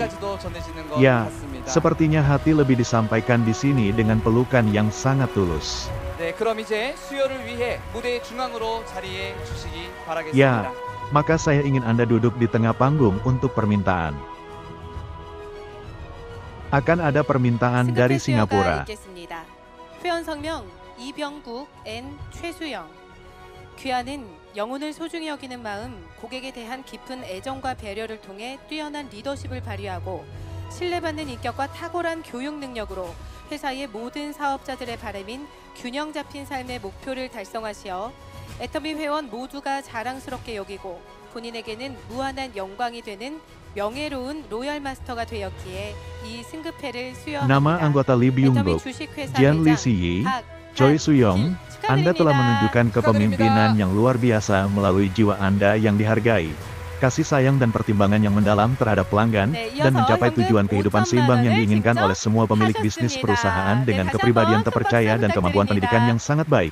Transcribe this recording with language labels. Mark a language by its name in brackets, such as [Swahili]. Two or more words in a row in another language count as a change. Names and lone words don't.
[Indonesian] Ya, sepertinya hati lebih disampaikan di sini dengan pelukan yang sangat tulus. Ya, maka saya ingin Anda duduk di tengah panggung untuk permintaan. Akan ada permintaan dari Singapura. [Korean] 귀하는 영혼을 소중히 여기는 마음, 고객에 대한 깊은 애정과 배려를 통해 뛰어난 리더십을 발휘하고 신뢰받는 인격과 탁월한 교육 능력으로 회사의 모든 사업자들의 바람인 균형 잡힌 삶의 목표를 달성하시어 애터미 회원 모두가 자랑스럽게 여기고 본인에게는 무한한 영광이 되는 명예로운 로열 마스터가 되었기에 이 승급회를 수여합니다. [Indonesian] Nama anggota Lee Byung-buk, Jian Lee Si-yi, Choi Soo-young, Anda telah menunjukkan kepemimpinan yang luar biasa melalui jiwa Anda yang dihargai, kasih sayang dan pertimbangan yang mendalam terhadap pelanggan, dan mencapai tujuan kehidupan seimbang yang diinginkan oleh semua pemilik bisnis perusahaan dengan kepribadian terpercaya dan kemampuan pendidikan yang sangat baik.